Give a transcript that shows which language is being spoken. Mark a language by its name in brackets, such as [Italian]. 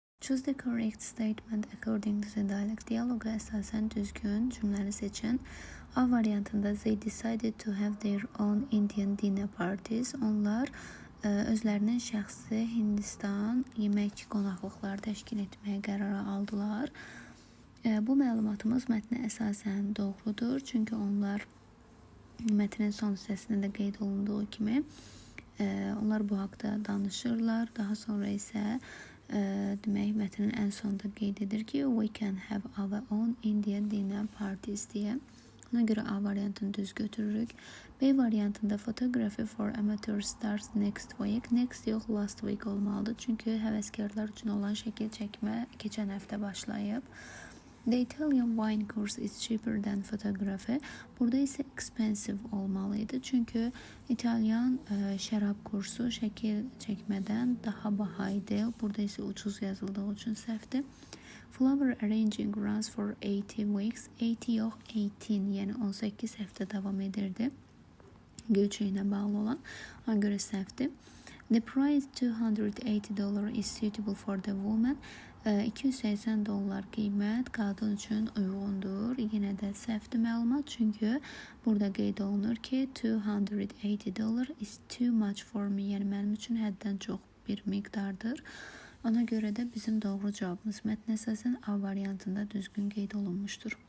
[English] Choose the correct statement according to the dialect. [Azerbaijani] Diyaloqa əsasən düzgün cümləni seçin. A variantında [English] they decided to have their own Indian dinner parties. [Azerbaijani] Onlar özlərinin şəxsi Hindistan yemək qonaqlıqları təşkil etməyə qərara aldılar. Bu məlumatımız mətnə əsasən doğrudur. Çünki onlar mətnin son hissəsində də qeyd olunduğu kimi onlar bu haqda danışırlar. Daha sonra isə demək mətnin ən sonunda qeyd edir ki [English] we can have our own Indian dinner parties [Azerbaijani] deyə. Ona görə A variantını düz götürürük. B variantında [English] photography for amateur starts next week. Next [Azerbaijani] yox, [English] last week [Azerbaijani] olmalıdır. Çünki həvəskarlar üçün olan şəkil çəkmə keçən həftə başlayıb. [English] The Italian wine course is cheaper than photography. [Azerbaijani] Burada isə expensive olmalıydı. Çünki İtalyan şərab kursu şəkil çəkmədən daha baha idi. Burada isə ucuz yazıldığı üçün səhvdir. [English] Flower arranging runs for 80 weeks. [Azerbaijani] 80 yox, 18, yəni 18 həftə davam edirdi. Göyçəyinə bağlı olan. Ona görə səhvdir. [English] The price $280 is suitable for the woman. [Azerbaijani] $280 qiymət qadın üçün uyğundur. Yenə də səhvdir məlumat, çünki burada qeyd olunur ki [English] $280 is too much for me, [Azerbaijani] yəni mənim üçün həddən çox bir miqdardır. Ona görə də bizim doğru cavabımız mətn əsasən A variantında düzgün qeyd olunmuşdur.